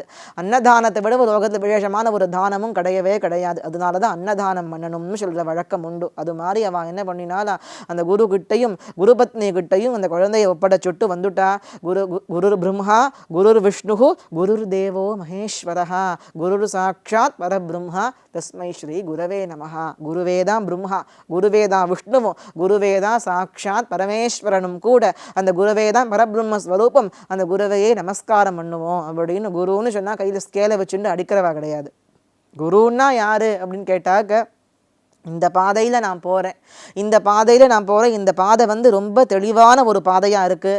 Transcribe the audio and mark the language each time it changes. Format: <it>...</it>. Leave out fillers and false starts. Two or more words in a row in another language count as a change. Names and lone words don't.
<ta>அன்னதானத்தை விட லோகத்தில் விசேஷமான ஒரு தானமும் கிடையவே கிடையாது. அதனால தான் அன்னதானம் பண்ணணும்னு சொல்கிற வழக்கம் உண்டு. அது மாதிரி அவள் என்ன பண்ணினால அந்த குரு கிட்டையும் குருபத்னி கிட்டையும் அந்த குழந்தையை ஒப்படைச்சுட்டு வந்துட்டா.</ta> <sa>गुरु ब्रह्मा गुरु विष्णु गुरु देवो महेश्वरः गुरु साक्षात् परब्रह्मा तस्मै श्री गुरवे नमः.</sa> <ta>குருவேதான் பிரம்மா, குருவேதான் விஷ்ணுவும், குருவேதான் சாட்சாத் பரமேஸ்வரனும் கூட. அந்த குருவேதான் பரபிரம்ம ஸ்வரூபம். அந்த குருவையே நமஸ்காரம் பண்ணுவோம் அப்படின்னு. குருன்னு சொன்னா கையில ஸ்கேலை வச்சுட்டு அடிக்கிறவா கிடையாது. குருன்னா யாரு அப்படின்னு கேட்டாக்க, இந்த பாதையில் நான் போகிறேன், இந்த பாதை ரொம்ப தெளிவான ஒரு பாதையாக இருக்குது.</ta>